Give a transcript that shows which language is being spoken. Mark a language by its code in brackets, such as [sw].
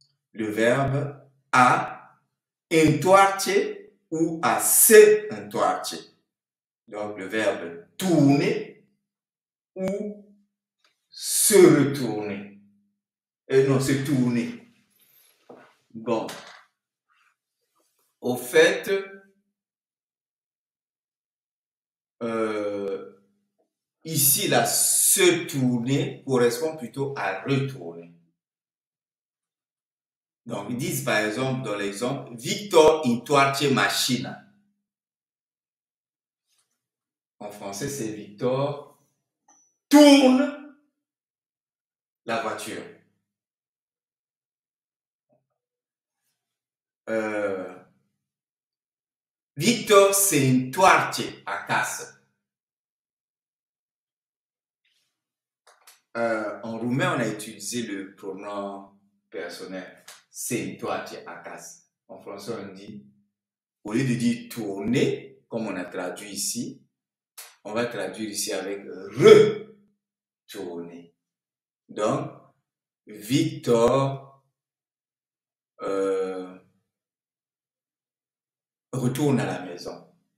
[fr] Le verbe a întoarce ou à se întoarce. Donc le verbe tourner ou se retourner. Non, se tourner. Bon. Au fait, ici, la se tourner correspond plutôt à retourner. Donc, ils disent par exemple, dans l'exemple, [ro] Victor întoarce mașina. [fr] En français, c'est Victor tourne la voiture. [ro] Victor se întoarce acasă. [fr] En roumain, on a utilisé le pronom personnel [ro] se întoarce acasă. [fr] En français, on dit, au lieu de dire tourner, comme on a traduit ici, on va traduire ici avec retourner. Donc, Victor retourne à la maison.